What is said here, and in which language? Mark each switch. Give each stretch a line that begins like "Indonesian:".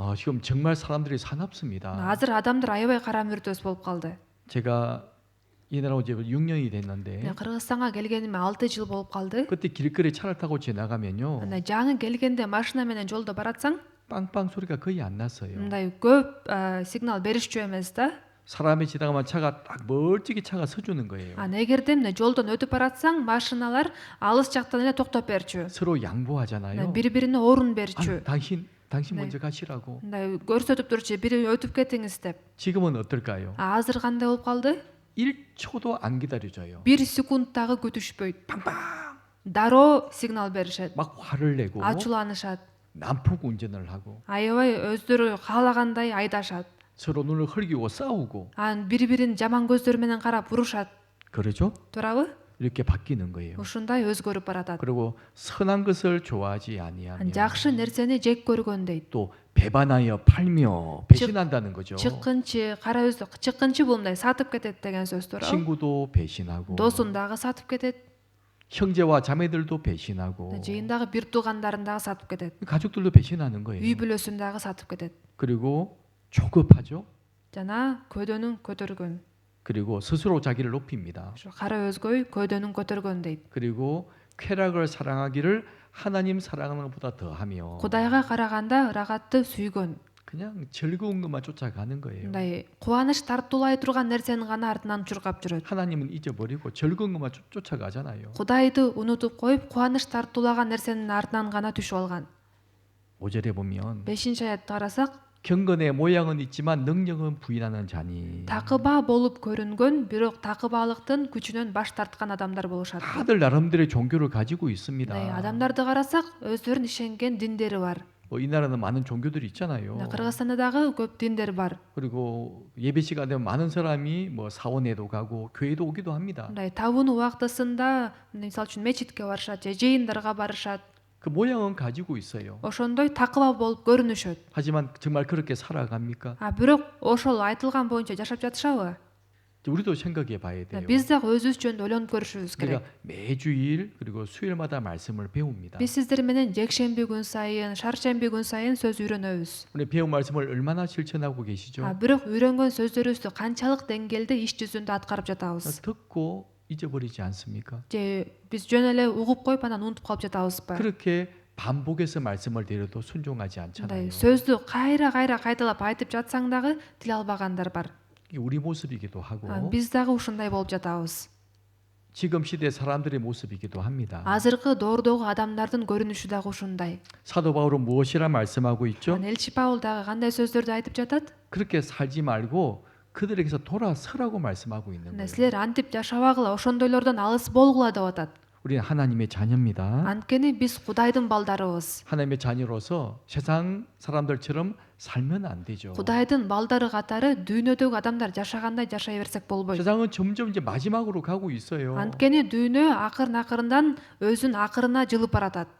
Korean: 지금 정말 사람들이 사납습니다.
Kyrgyz: азыр адамдар аябай кара мүртөз болуп калды.
Korean: 제가 이 나라 온 지 6년이 됐는데
Kyrgyz: мен кыргызстанга келгениме 6 жыл болуп калды.
Korean: 그때 길거리 차를 타고 지나가면요.
Kyrgyz: анда жаңы келгенде машина менен жолдо баратсаң,
Korean: 빵빵 소리가 거의 안 났어요.
Kyrgyz: мындай көп сигнал беришчү эмес да.
Korean: 사람이 지나가면 차가 딱 멀찍이 차가 서주는 거예요.
Kyrgyz: эгерде мына жолдон өтүп баратсаң, машиналар алыс жактан эле токтоп берчү.
Korean: 서로 양보하잖아요.
Kyrgyz: бири бирине орун берчү.
Korean: 당신 먼저 가시라고.
Kyrgyz: мындай көрсөтүп турчу, бири өтүп кетиңиз деп.
Korean: 지금은 어떨까요?
Kyrgyz: азыр кандай болуп калды?
Korean: 1초도 안 기다려줘요.
Kyrgyz: 1 секунд дагы күтүшпөйт. дароо сигнал беришет.
Korean: 막 화를 내고
Kyrgyz: ачууланышат.
Korean: 난폭 운전을 하고
Kyrgyz: аябай өздөрү каалагандай айдашат.
Korean: 서로 눈을 흘기고 싸우고
Kyrgyz: анан бири бирин жаман көздөр менен карап урушат.
Korean: 그러죠?
Kyrgyz: туурабы?
Korean: 이렇게 바뀌는 거예요.
Kyrgyz: ушундай өзгөрүп баратат.
Korean: 그리고 선한 것을 좋아하지
Kyrgyz: ан
Korean: 아니하며
Kyrgyz: жакшы нерсени жек көргөн дейт.
Korean: 또 배반하여 팔며 배신한다는 거죠.
Kyrgyz: чыккынчы, кара өздү чыккынчы бул мындай сатып кетет деген сөз туурабы?
Korean: 친구도 배신하고
Kyrgyz: досун дагы сатып кетет.
Korean: 형제와 자매들도 배신하고
Kyrgyz: жыйындагы бир туугандарын дагы сатып кетет.
Korean: 가족들도 배신하는 거예요.
Kyrgyz: үй бүлөсүн дагы сатып кетет.
Korean: 그리고 조급하죠.
Kyrgyz: жана көдөнүн көтөргөн.
Korean: 그리고 스스로 자기를 높입니다.
Kyrgyz: кара өзгөй көдөнүн көтөргөн дейт.
Korean: 그리고 쾌락을 사랑하기를 하나님 사랑하는 것보다 더하며
Kyrgyz: кудайга караганда ырагатты сүйгөн.
Korean: 그냥 즐거운 것만 쫓아가는 거예요.
Kyrgyz: мындай кубаныч тартуулай турган нерсенин гана артынан чуркап жүрөт.
Korean: 하나님은 잊어버리고 즐거운 것만 쫓아가잖아요.
Kyrgyz: Кудайды унутуп коюп, кубаныч тартуулаган нерсенин артынан гана түшүп алган.
Korean: 5절에 보면
Kyrgyz: 5-аятты карасак,
Korean: 경건의 모양은 있지만 능력은 부인하는 자니.
Kyrgyz: такыба болуп көрүнгөн, бирок такыбалыктын күчүнөн баш тарткан адамдар болушат.
Korean: 다들 나름대로의 종교를 가지고 있습니다.
Kyrgyz: Адамдарды карасак, өздөрүнүн ишенген диндери бар.
Korean: 이 나라는 많은 종교들이 있잖아요.
Kyrgyz: Кыргызстанда дагы көп диндер бар.
Korean: 그리고 예배 시간 되면 많은 사람이 사원에도 가고 교회도 오기도 합니다.
Kyrgyz: Табуну убактысында, мисалы үчүн мечитке барышат, же жыйындарга барышат.
Korean: 그 모양은 가지고 있어요.
Kyrgyz: Ошондой такыба болуп көрүнүшөт.
Korean: 하지만 정말 그렇게 살아갑니까?
Kyrgyz: Бирок ошол айтылган боюнча жашап жатышабы?
Korean: 우리도 생각해 봐야 돼요.
Kyrgyz: Биз дагы өзүбүз жөнүндө ойлонуп көрүшүбүз керек.
Korean: 우리가 매주일 그리고 수요일마다 말씀을 배웁니다.
Kyrgyz: Биз сиздер менен жекшемби күн сайын, шаршемби күн сайын сөз үйрөнөбүз.
Korean: 우리 배운 말씀을 얼마나 실천하고 계시죠?
Kyrgyz: Бирок үйрөнгөн сөздөрүбүздү канчалык деңгээлде иш жүзүндө аткарып жатабыз?
Korean: 듣고 잊어버리지 않습니까?
Kyrgyz: Же биз жөн эле угуп коюп анан унутуп калып жатабызбы?
Korean: 그렇게 반복해서 말씀을 드려도 순종하지 않잖아요.
Kyrgyz: сөздү кайра кайталап айтып жатсаң дагы тил албагандар бар.
Korean: 이게 우리 모습이기도 하고
Kyrgyz: Биз дагы ушундай болуп жатабыз.
Korean: 지금 시대 사람들의 모습이기도 합니다.
Kyrgyz: Азыркы доордогу адамдардын көрүнүшү дагы ушундай.
Korean: 사도 바울은 무엇이라 말씀하고 있죠?
Kyrgyz: Элчи Паул дагы кандай сөздөрдү айтып жатат?
Korean: 그렇게 살지 말고 그들에게서 돌아서라고 말씀하고 있는 거예요.
Kyrgyz: Силер антип жашабагыла, ошондойлордон алыс болгула деп атат.
Korean: 우리는 하나님의 자녀입니다.
Kyrgyz: Анткени биз Кудайдын балдарыбыз.
Korean: 하나님의 자녀로서 세상 사람들처럼 살면 안 되죠.
Kyrgyz: Кудайдын балдары катары дүйнөдөгү адамдар жашагандай жашай берсек болбойт.
Korean: 세상은 점점 이제 마지막으로 가고 있어요.
Kyrgyz: Анткени дүйнө акырын өзүнүн акырына жылып баратат.